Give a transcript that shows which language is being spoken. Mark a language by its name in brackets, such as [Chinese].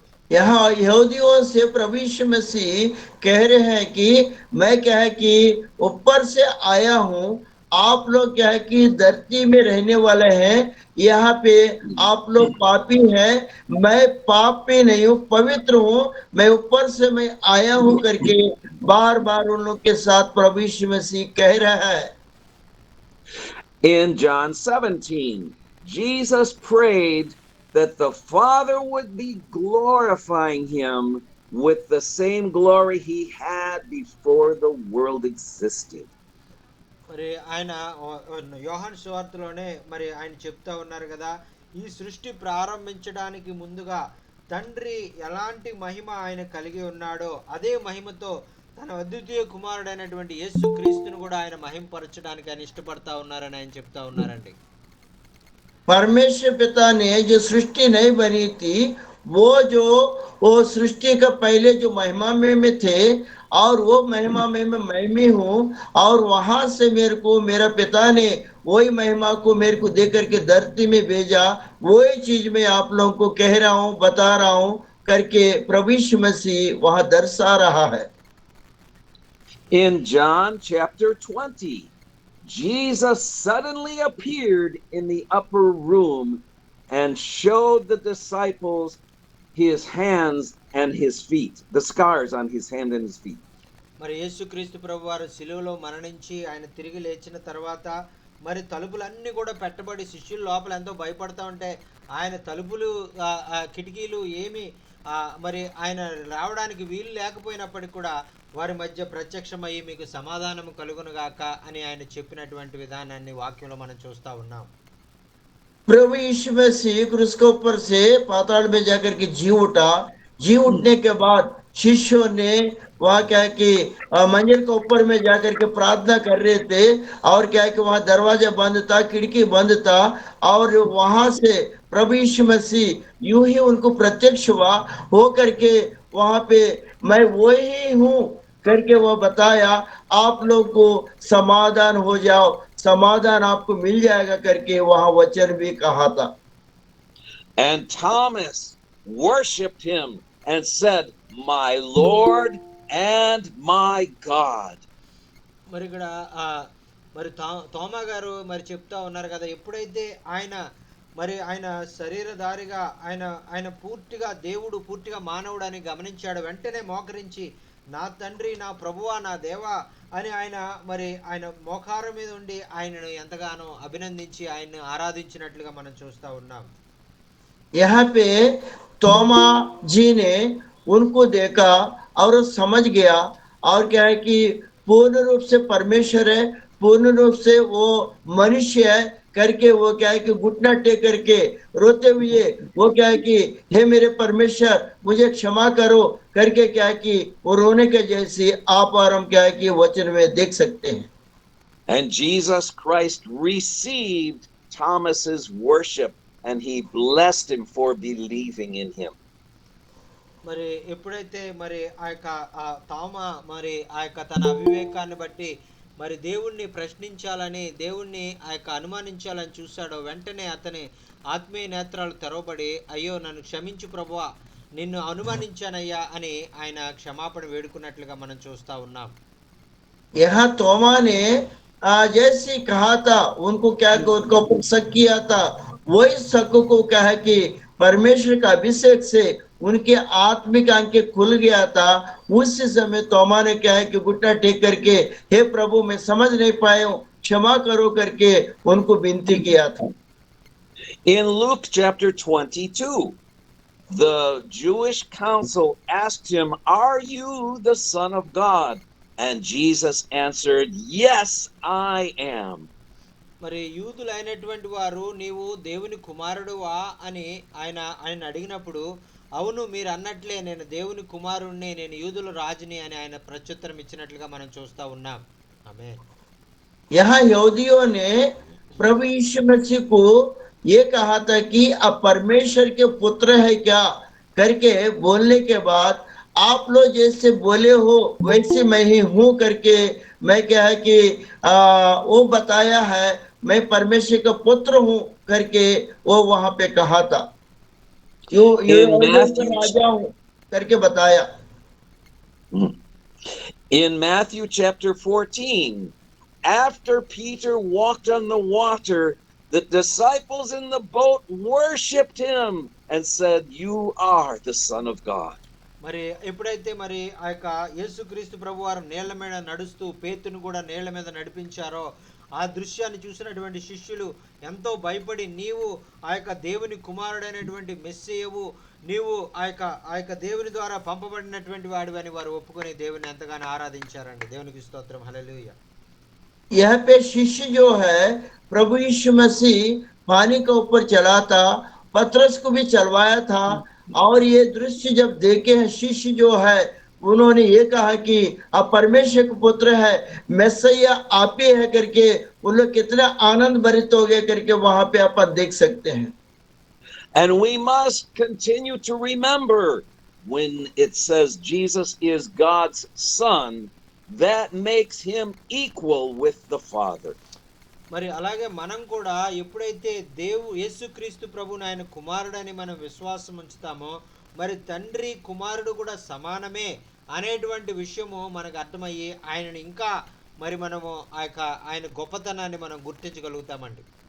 [Hindi] यहाँ यहूदियों से प्रभु यीशु मसीह कह रहे हैं कि मैं क्या है कि ऊपर से आया हूँ, आप लोग क्या है कि धरती में रहने वाले हैं, यहाँ पे आप लोग पापी हैं, मैं पाप पे नहीं हूँ, पवित्र हूँ, मैं ऊपर से मैं आया हूँ करके बार बार उन लोग के साथ प्रभु यीशु मसीह कह रहा है. [English] In John 17, Jesus prayed that the Father would be glorifying him with the same glory he had before the world existed. [Telugu] మరి ఆయన యోహాను సువార్తలోనే మరి ఆయన చెప్తా ఉన్నారు కదా, ఈ సృష్టి ప్రారంభించడానికి ముందుగా తండ్రి ఎలాంటి మహిమ ఆయన కలిగి ఉన్నాడో అదే మహిమతో తన అద్వితీయ కుమారుడైనటువంటి యేసు క్రీస్తును కూడా ఆయన మహిమపరచడానికి ఆయన ఇష్టపడతా ఉన్నారని ఆయన చెప్తా ఉన్నారండి. [Hindi] परमेश्वर पिता ने जो सृष्टि नहीं बनी थी वो जो वो सृष्टि का पहले जो महिमा में थे और वो महिमा में मैं भी हूँ और वहां से मेरे को मेरा पिता ने वही महिमा को मेरे को दे करके धरती में भेजा, वही चीज मैं आप लोगों को कह रहा हूँ, बता रहा हूँ करके प्रभु यीशु मसीह वहां दर्शा रहा है। [English] In John chapter 20, Jesus suddenly appeared in the upper room and showed the disciples his hands and his feet, the scars on his hand and his feet. [Telugu] మరి యేసుక్రీస్తు ప్రభు వారు శిలువలో మరణించి ఆయన తిరిగి లేచిన తర్వాత మరి తలుపులన్నీ కూడా పెట్టబడి శిష్యులు లోపల ఎంతో భయపడతా ఉంటే ఆయన తలుపులు కిటికీలు ఏమి మరి ఆయన రావడానికి వీలు లేకపోయినప్పటికీ కూడా వారి మధ్య ప్రత్యక్షమయ్యి మీకు సమాధానం కలుగునుగాక అని ఆయన చెప్పినటువంటి విధానాన్ని వాక్యంలో మనం చూస్తూ ఉన్నాం। [Hindi] प्रभु यीशु मसीह क्रूस के ऊपर से पाताल में जाकर के जी उठा। जी उठने के बाद शिष्यों ने वहाँ क्या है कि मंदिर के ऊपर में जाकर के प्रार्थना कर रहे थे और क्या है कि वहाँ दरवाजा बंद था, खिड़की बंद था और वहां से प्रभु यीशु मसीह यूं ही उनको प्रत्यक्ष हुआ हो करके वहां पे मैं वही हूँ करके वो बताया, आप लोग को समाधान हो जाओ, समाधान आपको मिल जाएगा करके वहां वचन भी कहा था। [English] And Thomas worshipped him and said, "My Lord and my God." [Telugu] మరి ఇక్కడ మరి తోమా గారు మరి చెప్తా ఉన్నారు కదా, ఎప్పుడైతే ఆయన మరి ఆయన శరీరధారిగా ఆయన పూర్తిగా దేవుడు పూర్తిగా మానవుడు అని గమనించాడు, వెంటనే మోకరించి నా తండ్రి, నా ప్రభువా, నా దేవా అని ఆయన మరి ఆయన మోకారం మీద ఉండి ఆయనను ఎంతగానో అభినందించి ఆయన్ని ఆరాధించినట్లుగా మనం చూస్తూ ఉన్నాం। [Hindi] यहाँ पे तोमा जी ने उनको देखा और समझ गया और क्या है कि पूर्ण रूप से परमेश्वर है, पूर्ण रूप से वो मनुष्य है करके वो क्या है कि घुटना टेक करके रोते हुए वो क्या है कि हे मेरे परमेश्वर मुझे क्षमा करो करके क्या है कि वो रोने के जैसे आप और हम क्या है कि वचन में देख सकते हैं। [English] And Jesus Christ received Thomas's worship and he blessed him for believing in him. [Telugu] మరి ఎప్పుడైతే మరి ఆ యొక్క తోమా మరి ఆ యొక్క తన అవివేకాన్ని బట్టి మరి దేవుణ్ణి ప్రశ్నించాలని, దేవుణ్ణి ఆ యొక్క అనుమానించాలని చూశాడో, వెంటనే అతని ఆత్మీయ నేత్రాలు తెరవబడి అయ్యో నన్ను క్షమించు ప్రభువా, నిన్ను అనుమానించానయ్యా అని ఆయన క్షమాపణ వేడుకున్నట్లుగా మనం చూస్తూ ఉన్నాం। [Hindi] यहाँ तोमा ने जैसे कहा था उनको क्या उनको शक किया था, वही शक को क्या है कि परमेश्वर का अभिषेक से उनके आत्मिक आंखें खुल गया था। उस समय तोमा ने क्या है कि घुटना टेक करके हे प्रभु मैं समझ नहीं पाया हूँ, क्षमा करो करके उनको विनती किया था। [English] In Luke chapter 22, the Jewish council asked him, "Are you the Son of God?" And Jesus answered, "Yes, I am." [Telugu] మరి యూదులు అయినటువంటి వారు నీవు దేవుని కుమారుడువా అని ఆయన అడిగినప్పుడు, అవును మీరు అన్నట్లే నేను దేవుని కుమారుణ్ణి, నేను యూదుల రాజుని అని ఆయన ప్రత్యుత్తరం ఇచ్చినట్లుగా మనం చూస్తూ ఉన్నాం। ఆమేన్। [Hindi] यहाँ यहूदियों ने प्रभु यीशु मसीह को ये कहा था कि अब परमेश्वर के पुत्र है क्या करके बोलने के बाद आप लोग जैसे बोले हो वैसे मैं ही हूं करके मैं क्या है कि वो बताया है मैं परमेश्वर का पुत्र हूं करके वो वहां पे कहा था, यो राजा हूं करके बताया। [English] In Matthew chapter 14, after Peter walked on the water, the disciples in the boat worshipped him and said, "You are the Son of God." [Telugu] మరి ఎప్పుడైతే మరి ఆ యొక్క యేసుక్రీస్తు ప్రభు వారు నీళ్ల మీద నడుస్తూ పేతును కూడా నీళ్ల మీద నడిపించారో, ఆ దృశ్యాన్ని చూసినటువంటి శిష్యులు ఎంతో భయపడి నీవు ఆ యొక్క దేవుని కుమారుడైనటువంటి మెస్సియవు, నీవు ఆ యొక్క దేవుని ద్వారా పంపబడినటువంటి వాడివి అని వారు ఒప్పుకొని దేవుని ఎంతగానో ఆరాధించారండి। దేవునికి స్తోత్రం, హల్లెలూయా। [Hindi] यहाँ पे शिष्य जो है प्रभु यीशु मसीह पानी के ऊपर चला था, पतरस को भी चलवाया था और ये दृश्य जब देखे हैं शिष्य जो है उन्होंने ये कहा कि आप परमेश्वर का पुत्र है, मैसिया आप ही है करके उन लोग कितना आनंद भरित हो गए करके वहां पे अपन देख सकते हैं। [English] And we must continue to remember when it says Jesus is God's son, that makes him equal with the Father. [Telugu] మరి అలాగే మనం కూడా ఎప్పుడైతే యేసుక్రీస్తు ప్రభువుని ఆయన కుమారుడని మనం విశ్వాసం ఉంచుతామో, మరి తండ్రి కుమారుడు కూడా సమానమే అనేటువంటి విషయము మనకు అర్థమయ్యి ఆయనను ఇంకా మరి మనము ఆయన గొప్పతనాన్ని మనం గుర్తించగలుగుతామండి.